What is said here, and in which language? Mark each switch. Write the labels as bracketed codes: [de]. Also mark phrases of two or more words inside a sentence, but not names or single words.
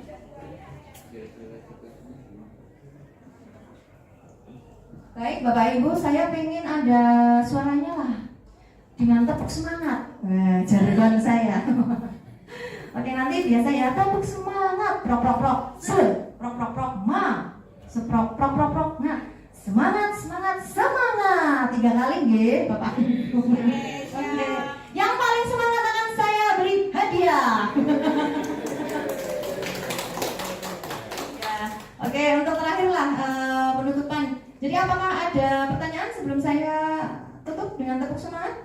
[id] Baik Bapak Ibu, saya pengen ada suaranya lah dengan tepuk semangat. Nah, jargon saya. Oke, nanti biasa ya, tepuk semangat, prok prok prok, prok prok prok, ma, seprok prok prok prok. Nah, semangat semangat semangat 3 kali nggih, Bapak Ibu. Oke. Yang paling semangat akan saya beri hadiah. Ya. Oke, untuk terakhir lah penutupan. Jadi apakah ada pertanyaan sebelum saya tutup dengan tepuk semangat?